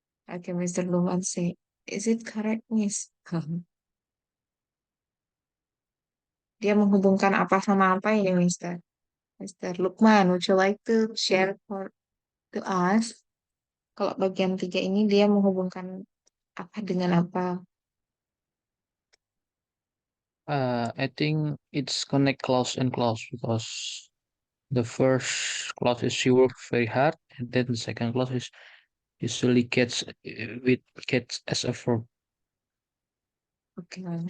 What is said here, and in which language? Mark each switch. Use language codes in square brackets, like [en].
[en] Okay, Mr. Luman say, is it correct, Miss? [id] Dia menghubungkan apa sama apa ini, [en] Mister? Mister Lukman, would you like to share to us? [id] Kalau bagian 3 ini dia menghubungkan apa dengan apa? [en] I think it's connect clause and clause because the first clause is she worked very hard, and then the second clause is usually gets as a verb. Okay.